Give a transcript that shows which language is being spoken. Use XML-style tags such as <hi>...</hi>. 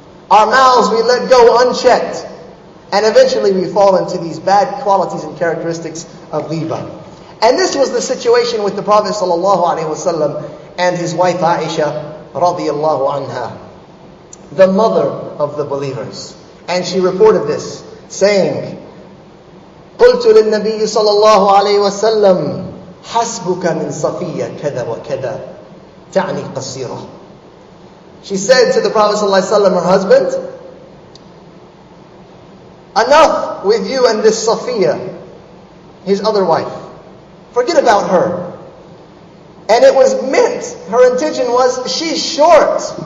<en>Our mouths, we let go unchecked. And eventually we fall into these bad qualities and characteristics of ghibah. And this was the situation with the Prophet ﷺ and his wife Aisha radiyallahu anha, the mother of the believers. And she reported this, saying,</en> <ar>قلت للنبي صلى الله عليه وسلم حسبك من صفية كذا وكذا تعني قصيرة.</ar> <en>She said to the Prophet ﷺ, her husband, enough with you and this Safiya, his other wife. Forget about her. And it was meant, her intention was, she's short.</en>